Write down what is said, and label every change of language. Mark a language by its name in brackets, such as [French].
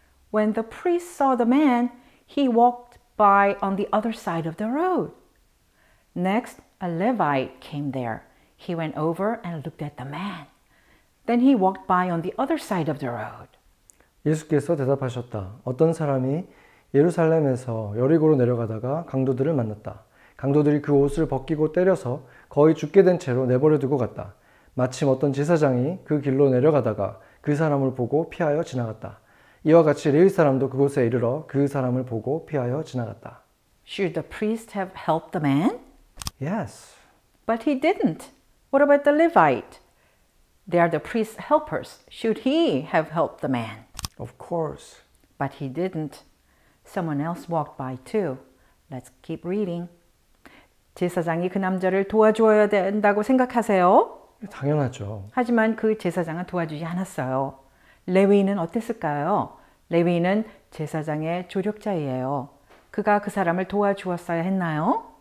[English] When the priest saw the man, he walked by on the other side of the road. Next, a Levite came there. He went over and looked at the man. Then he walked by on the other side of the road." [Korean] 예수께서 대답하셨다. 어떤 사람이 예루살렘에서 여리고로 내려가다가 강도들을 만났다. 강도들이 그 옷을 벗기고 때려서 거의 죽게 된 채로 내버려 두고 갔다. 마침 어떤 제사장이 그 길로 내려가다가 그 사람을 보고 피하여 지나갔다. 이와 같이 레위 사람도 그곳에 이르러 그 사람을 보고 피하여 지나갔다. [English] Should the priest have helped the man? Yes. But he didn't. What about the Levite? They are the priest's helpers. Should he have helped the man? Of course. But he didn't. Someone else walked by too. Let's keep reading. [Korean] 제사장이 그 남자를 도와줘야 된다고 생각하세요? 당연하죠. 하지만 그 제사장은 도와주지 않았어요. 레위인은 어땠을까요? 레위인은 제사장의 조력자이에요. 그가 그 사람을 도와주었어야 했나요?